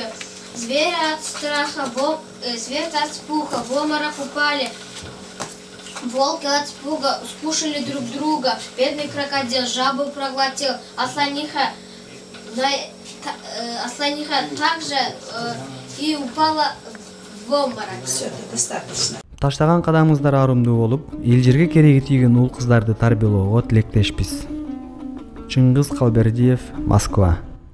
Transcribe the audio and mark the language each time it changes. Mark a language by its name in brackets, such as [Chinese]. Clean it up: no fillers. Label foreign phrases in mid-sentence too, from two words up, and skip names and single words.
[Russian] Звери от страха, зверь от спуха, в обморок упали. Волки от испуга скушали друг друга. Бедный крокодил жабу проглотил, Асланиха также и упала в обморок. Все, достаточно. [Kyrgyz] Таштаган кадамыңыздар арымдуу болуп, эл жерге кереги тийген уул кыздарды тарбиялоого тилектешпиз. Чыңгыз Калбердиев, Москва.